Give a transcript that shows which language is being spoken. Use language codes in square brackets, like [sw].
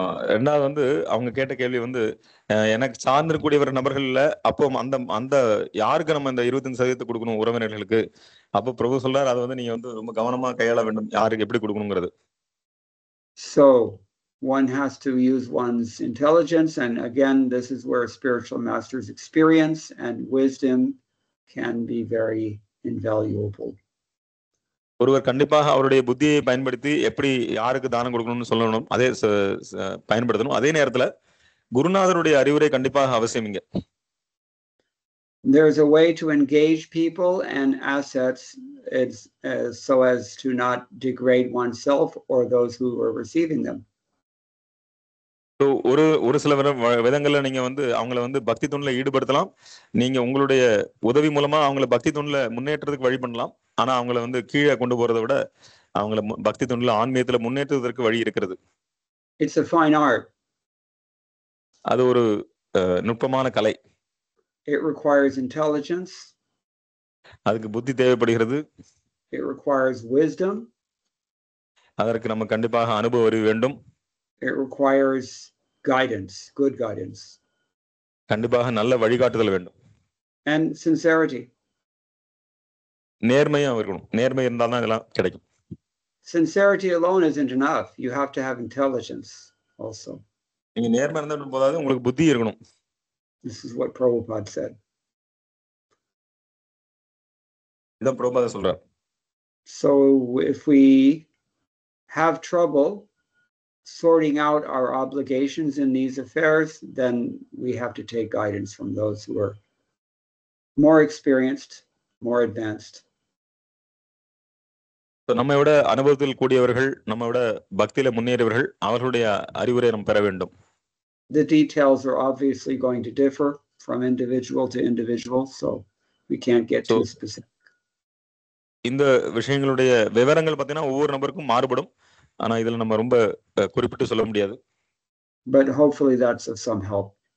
[ta] ரெண்டாவது வந்து அவங்க கேட்ட கேள்வி வந்து எனக்கு சார்ந்திருக்கக்கூடிய நபர்கள்ல அப்போ அந்த யாருக்கு நம்ம இந்த 25% கொடுக்கணும் உறவினர்களுக்கு? அப்போ பிரபு சொல்றாரு, அது வந்து நீங்க வந்து ரொம்ப கவனமா கையாள வேண்டும், யாருக்கு எப்படி கொடுக்கணுங்கிறது. [en] So one has to use one's intelligence, and again this is where spiritual master's experience and wisdom can be very invaluable. [ta] ஒருவர் கண்டிப்பாக அவருடைய புத்தியை பயன்படுத்தி எப்படி யாருக்கு தானம் கொடுக்கணும்னு சொல்லணும், அதே பயன்படுத்தணும். அதே நேரத்துல குருநாதருடைய அறிவுரை கண்டிப்பாக அவசியம். இங்க [en] there's a way to engage people and assets so as to not degrade oneself or those who are receiving them. [ta] ஒரு சில விதங்கள்ல நீங்க வந்து அவங்கள வந்து பக்தி தொண்டுல ஈடுபடுத்தலாம். நீங்க உங்களுடைய உதவி மூலமா அவங்கள பக்தி தொண்டுல முன்னேற்றத்துக்கு வழி பண்ணலாம். ஆனா அவங்கள வந்து கீழே கொண்டு போறதை விட அவங்கள பக்தி தொண்டுல ஆன்மீகத்துல முன்னேற்றுவதற்கு வழி இருக்கிறது. [en] It's a fine art. [ta] அது ஒரு நுட்பமான கலை. [en] It requires intelligence. [ta] அதுக்கு புத்தி தேவைப்படுகிறது. [en] It requires wisdom. [ta] அதற்கு நம்ம கண்டிப்பாக அனுபவ அறிவு வேண்டும். [en] It requires guidance, good guidance. [ta] கண்டிப்பாக நல்ல வழிகாட்டுதல் வேண்டும். [en] And sincerity. [ta] நேர்மையா இருக்கணும். நேர்மை இருந்தால் தான் இதெல்லாம் கிடைக்கும். [en] Sincerity alone isn't enough. You have to have intelligence also. [ta] நீங்க நேர்மை இருந்தாலும் போதாது, உங்களுக்கு புத்தி இருக்கணும். [en] This is what Prabhupada said. [ta] இதான் பிரபுபாதர் சொல்றார். [en] So if we have trouble sorting out our obligations in these affairs, then we have to take guidance from those who are more experienced, more advanced. [ta] நம்மை விட அனுபவத்தில் கூடியவர்கள், நம்மை விட பக்தியில முன்னேறியவர்கள், அவர்களுடைய அறிவுரை நாம் பெற வேண்டும். [en] The details are obviously going to differ from individual to individual, so we can't get too specific. [ta] இந்த விஷயங்களுடைய விவரங்கள் பார்த்தீங்கன்னா ஒவ்வொரு நபருக்கும் மாறுபடும். ஆனா இதுல நம்ம ரொம்ப குறிப்பிட்டு சொல்ல முடியாது. [en] But hopefully that's of some help.